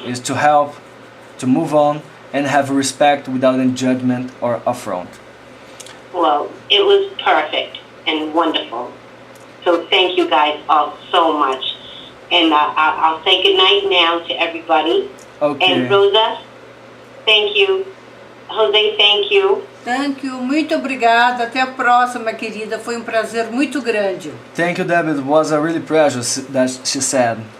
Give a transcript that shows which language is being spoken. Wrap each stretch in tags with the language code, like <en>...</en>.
<en>is to help, to move on, and have respect without any judgment or affront. Well, it was perfect and wonderful. So thank you guys all so much. And I'll say goodnight now to everybody. Okay. And Rosa, thank you. Jose, thank you. Thank you,</en> <pt>muito obrigada. Até a próxima, querida. Foi prazer muito grande.</pt> <en>Thank you, Debbie. It was a really pleasure, that she said.</en>